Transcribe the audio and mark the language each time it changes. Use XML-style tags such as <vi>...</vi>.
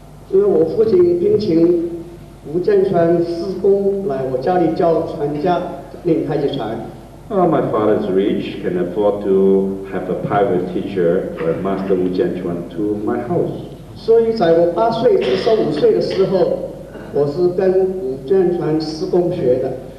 <zh>因为我父亲聘请吴建传师公来我家里教传家练太极拳。</zh> <en>My father is rich, can afford to have a private teacher, Master Wu Jianchuan, to my house.</en> <zh>所以在我8岁至15岁的时候，我是跟吴建传师公学的。</zh>